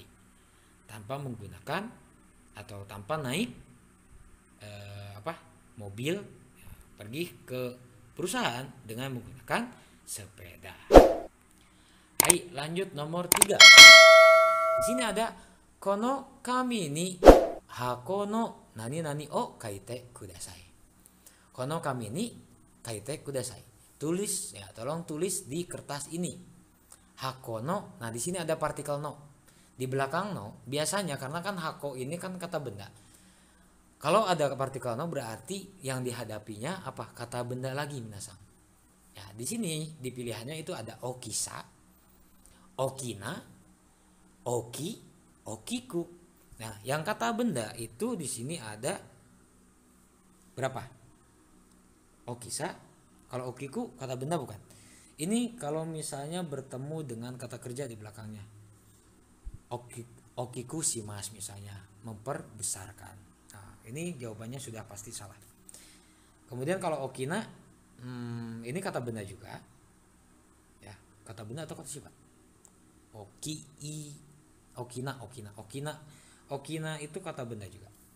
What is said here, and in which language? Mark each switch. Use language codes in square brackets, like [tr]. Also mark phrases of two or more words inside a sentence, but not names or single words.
[id] Tanpa menggunakan atau tanpa naik mobil, ya, pergi ke perusahaan dengan menggunakan sepeda. Hai, lanjut nomor 3. Di sini ada [ja] この紙に箱の何々を書いてください. この紙に書いてください. [id] Tulis ya, tolong tulis di kertas ini. [ja] 箱の. [id] Nah, di sini ada partikel no. Di belakang no, biasanya karena kan hako ini kan kata benda. Kalau ada partikel no berarti yang dihadapinya apa? Kata benda lagi minasang. Ya, di sini di pilihannya itu ada [ja] 大きさ、大きな、大き、大きく. [id] Nah, yang kata benda itu di sini ada berapa? Okisa, kalau okiku kata benda bukan. Ini kalau misalnya bertemu dengan kata kerja di belakangnya. [ja] 大きくします [id] misalnya, memperbesarkan. Nah, ini jawabannya sudah pasti salah. Kemudian kalau okina, ini kata benda juga. Ya, kata benda atau kata sifat? Okina itu kata benda juga.